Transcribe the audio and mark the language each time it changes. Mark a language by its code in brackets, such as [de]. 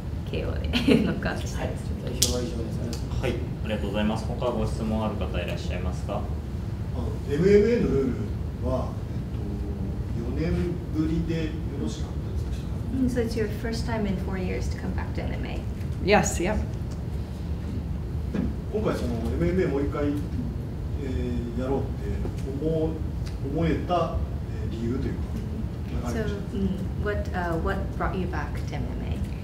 [ja] KO でノックアウトしたいです。代表は以上です。はい、ありがとうございます。他ご質問ある方いらっしゃいますか？ MMA のルールは、4年ぶりでよろしかったですか？ [en] So it's your first time in 4 years to come back to MMA? Yes, yep. [ja] 今回その MMA もう一回、やろうって思えた理由というか。 [en] So, what brought you back to MMA?